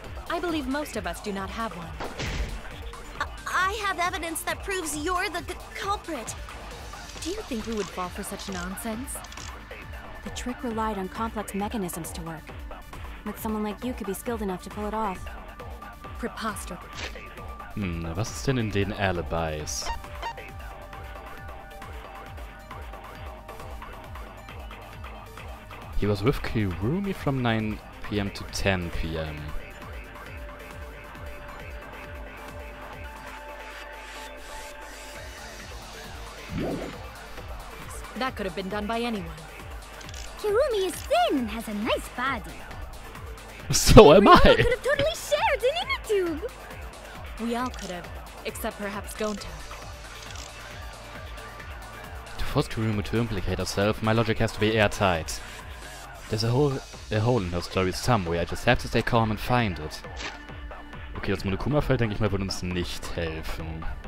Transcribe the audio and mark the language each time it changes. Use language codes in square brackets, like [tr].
[en] I believe most of us do not have one. I have evidence that proves you're the culprit. Do you think we would fall for such nonsense? The trick relied on complex mechanisms to work. But someone like you could be skilled enough to pull it off. Preposterous. [de] Was ist denn in den Alibis? [en] He was with Kirumi from 9 p.m. to 10 p.m. That could have been done by anyone. Kirumi is thin and has a nice body. So am I! We could have totally shared an inner tube. We all could have, except perhaps Gonta. To force Kirumi to implicate herself, my logic has to be airtight. There's a hole in her story somewhere. I just have to stay calm and find it. [de] Okay, das Monokuma-Feld, denke ich mal, würde uns nicht helfen.